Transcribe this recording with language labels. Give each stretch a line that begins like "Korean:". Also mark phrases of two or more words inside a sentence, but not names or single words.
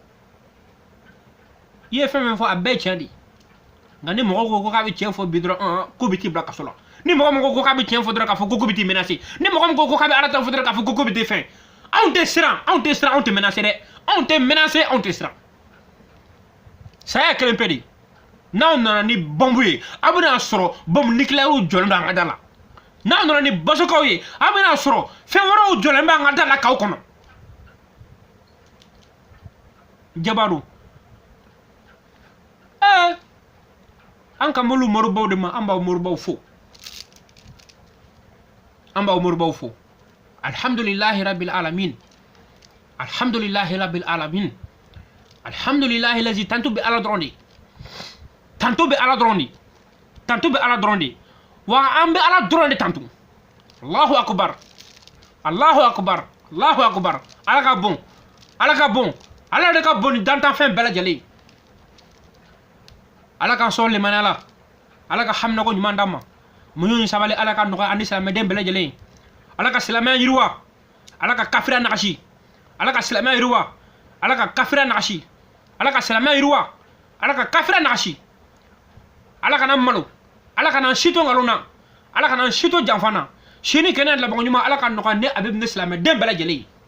Bambara: i ye fɛn fɛn fɔ a bɛɛ tiɲɛ de nka ni mɔgɔ ko k'a bɛ tiɲɛ fɔ bi dɔrɔn ko bɛ t'i bila kaso la ni mɔgɔ min ko k'a bɛ tiɲɛ fɔ dɔrɔn k'a fɔ ko bɛ t'i menacer ni mɔgɔ min ko k'a bɛ ala ta fɔ dɔrɔn k'a fɔ ko bɛ t'i fɛn anw tɛ siran anw tɛ menacer dɛ anw tɛ menacer anw tɛ siran saya kelen pe de n'aw nana ni bɔnbu ye aw bɛna sɔrɔ bɔnbu nucléaire jɔlen don an ka da la n'aw nana ni basokaw ye aw bɛna sɔrɔ fɛn wɛrɛw jɔlen bɛ an ka da la k'aw kɔnɔ jabaru an ka molu moribaw de ma an b'aw moribaw fo an b'aw moribaw fo
Arabic: الحمد لله رب العالمين الحمد لله رب العالمين الحمد لله الذي
Bambara: tanto bɛ ala dɔrɔn de tanto bɛ ala dɔrɔn de wa an bɛ ala dɔrɔn de tanto
Arabic: الله أكبر الله أكبر الله أكبر
Bambara: ala ka bon ala de ka bon ni dantanfɛn bɛɛ lajɛlen ala ka sɔn limaniya la ala ka haminako ɲuman d'an ma muɲu ni sabali ala ka nɔgɔya ani silamɛden bɛɛ lajɛlen ala ka silamɛya yiriwa ala ka kafiriya nagasi ala ka silamɛya yiriwa ala ka kafiriya nagasi ala ka silamɛya yiriwa ala ka kafiriya nagasi ala kana malo ala kana sito ngalon na ala kana sito janfan na sini kɛnɛ labanko ɲuman ala ka nɔgɔya ne a bɛ ne silamɛden bɛɛ lajɛlen